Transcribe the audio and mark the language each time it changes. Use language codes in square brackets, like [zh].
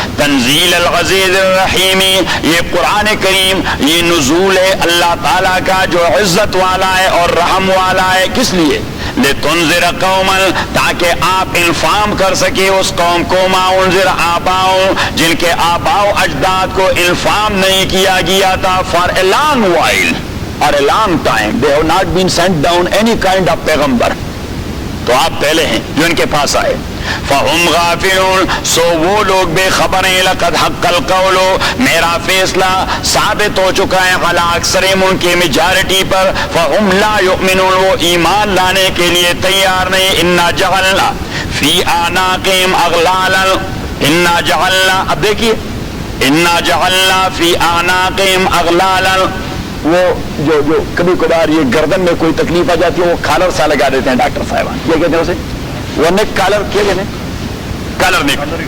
[ar] تنزیل العزیز الرحیم, [ur] یہ قرآن کریم یہ نزول ہے اللہ تعالیٰ کا جو عزت والا ہے اور رحم والا ہے. کس لیے؟ [ar] لتنذر قوما, [ur] تاکہ آپ انفام کر سکے اس قوم کو, [ar] ما انذر آباؤ, [ur] جن کے آباؤ اجداد کو انفام نہیں کیا گیا تھا. [en] for a long while or a long time they have not been sent down any kind of پیغمبر, [ur] تو آپ پہلے ہیں جو ان کے پاس آئے. [ar] فہم غافلون, [ur] سو وہ لوگ بے خبر ہیں. [ar] لقد حق القول, [ur] میرا فیصلہ ثابت ہو چکا ہے, [ar] علی اکثرہم, [ur] ان کی میجارٹی پر. [ar] فہم لا یؤمنون, [ur] وہ ایمان لانے کے لیے تیار نہیں. [ar] انا جعلنا فی اعناقہم اغلالا, انا جعلنا, [ur] اب دیکھیے, انا جعلنا فی اعناقہم اغلالا, وہ جو کبھی کبھار یہ گردن میں کوئی تکلیف آ جاتی ہے وہ کالر سا لگا دیتے ہیں ڈاکٹر صاحبان, یہ کہتے ہیں اسے, وہ نیک کالر کیا کہتے ہیں, کالر نیک,